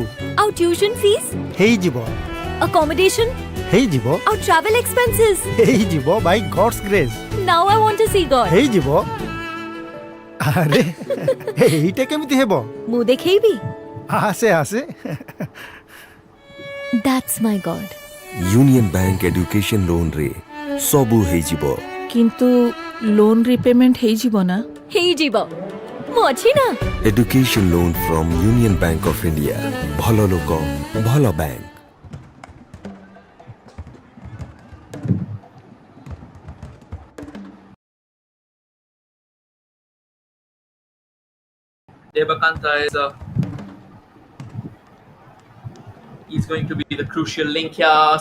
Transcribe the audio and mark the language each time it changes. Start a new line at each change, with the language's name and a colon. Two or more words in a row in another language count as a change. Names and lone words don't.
Odia: ଆଉ
English: tuition fees?
Odia: ହେଇଯିବ. ଆକମୋଡେସନ୍? ହେଇଯିବ. ଆଉ
English: travel expenses?
Odia: ହେଇଯିବ
English: by God's grace. now I want to see God.
Odia: ହେଇଯିବ. ଆରେ ଏଇଟା କେମିତି ହେବ? ମୁଁ ଦେଖେଇବି. ଆସେ ଆସେ.
English: That's my God.
Odia: यूनियन बैंक
English: education loan
Odia: ରେ ସବୁ ହେଇଯିବ. କିନ୍ତୁ
English: loan repayment
Odia: ହେଇଯିବ ନା? ହେଇଯିବ. ମୁଁ ଅଛି ନା.
English: education loan from Union Bank of India.
Odia: ଭଲ ଲୋକ ଭଲ ବ୍ୟାଙ୍କ.
English: Devakanta he's going to be the crucial link here.